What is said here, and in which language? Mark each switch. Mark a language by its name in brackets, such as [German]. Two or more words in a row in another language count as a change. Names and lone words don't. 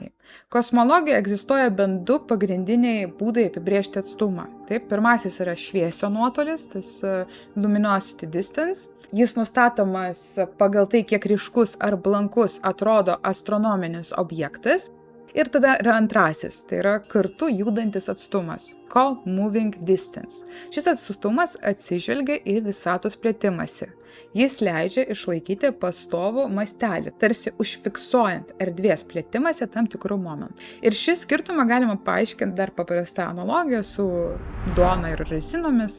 [Lithuanian] Kosmologijoje egzistuoja bent 2 pagrindiniai būdai apibrėžti atstumą. Taip, pirmasis yra šviesio nuotolis, tas [English] luminosity distance. [Lithuanian] Jis nustatomas pagal tai, kiek ryškus ar blankus atrodo astronominis objektas. Ir tada yra antrasis, tai yra kartu judantis atstumas, [English] co-moving distance. [Lithuanian] Šis atstumas atsižvelgia į visatos plėtimąsi. Jis leidžia išlaikyti pastovų mastelį, tarsi užfiksuojant erdvės plėtimąsi tam tikrų momentų. Ir šį skirtumą galima paaiškinti dar paprastą analogiją su duona ir rezinomis.